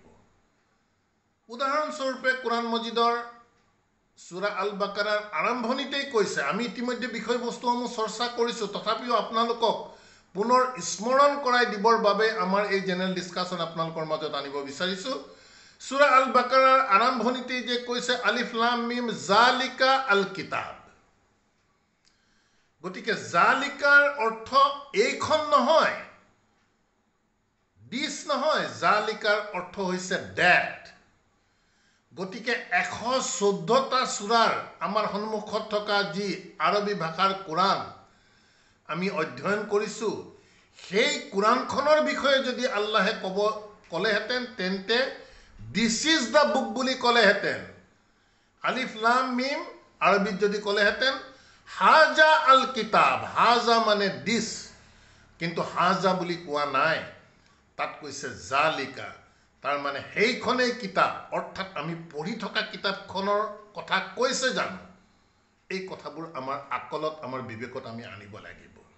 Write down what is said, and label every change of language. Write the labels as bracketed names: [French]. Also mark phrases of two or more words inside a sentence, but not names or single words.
[Assamese] উদাহৰণস্বৰূপে কোৰাণ মজিদৰ সূৰা আল বাকাৰাৰ আৰম্ভণিতেই কৈছে, আমি ইতিমধ্যে বিষয়বস্তুসমূহ চৰ্চা কৰিছোঁ, তথাপিও আপোনালোকক পুনৰ স্মৰণ কৰাই দিবৰ বাবে আমাৰ এই [English] general discussion [Assamese] আপোনালোকৰ মাজত আনিব বিচাৰিছোঁ। সূৰা আল বাকাৰাৰ আৰম্ভণিতেই যে কৈছে [Arabic] ألف لام ميم ذلك الكتاب, [Assamese] গতিকে জালিকাৰ অৰ্থ এইখন নহয়, দিছ নহয়, জালিকাৰ অৰ্থ হৈছে ডেট। গতিকে 114টা সূৰাৰ আমাৰ সন্মুখত থকা যি আৰবী ভাষাৰ কোৰাণ আমি অধ্যয়ন কৰিছোঁ, সেই কোৰাণখনৰ বিষয়ে যদি আল্লাহে ক'লেহেঁতেন তেন্তে [English] this is the book [Assamese] বুলি ক'লেহেঁতেন। [Arabic] ألف لام ميم [Assamese] আৰবীত যদি ক'লেহেঁতেন [Arabic] هذا الكتاب, [Assamese] হাজা মানে দিছ, কিন্তু হাজা বুলি কোৱা নাই, তাত কৈছে জালিকা, তাৰ মানে সেইখনেই কিতাপ, অৰ্থাৎ আমি পঢ়ি থকা কিতাপখনৰ কথা কৈছে জানো? এই কথাবোৰ আমাৰ আকলত, আমাৰ বিবেকত আমি আনিব লাগিব।